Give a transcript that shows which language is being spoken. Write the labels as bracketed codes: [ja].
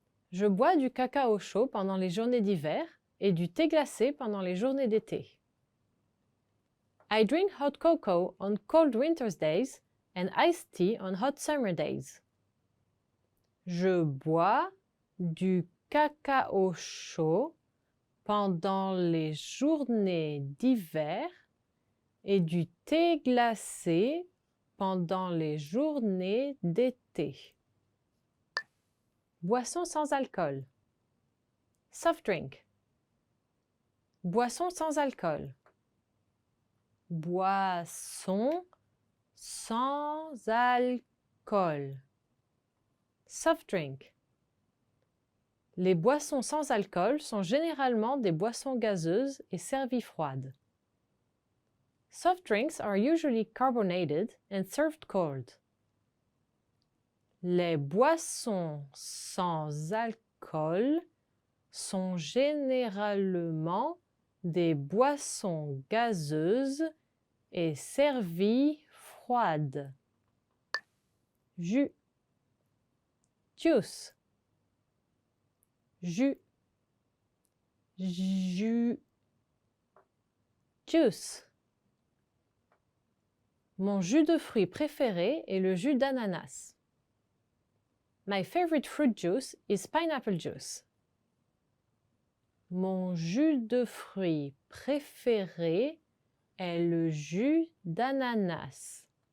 [fr] Je bois du cacao chaud pendant les journées d'hiver et du thé glacé pendant les journées d'été. [en] I drink hot cocoa on cold winter's days and iced tea on hot summer days. [fr] Je bois du cacao chaud pendant les journées d'hiver et du thé glacé pendant les journées d'été. Boisson sans alcool. [en] Soft drink. [fr] Boisson sans alcool. Boisson sans alcool. [en] Soft drink. [fr] Les boissons sans alcool sont généralement des boissons gazeuses et servies froides. [en] Soft drinks are usually carbonated and served cold. [fr] Les boissons sans alcool sont généralement des boissons gazeuses et servies froides. Jus. Juice. Jus. Jus. Juice. Mon jus de fruits préféré est le jus d'ananas. [en] My favorite fruit juice is pineapple juice. [fr] Mon jus de fruits préféré est le jus d'ananas.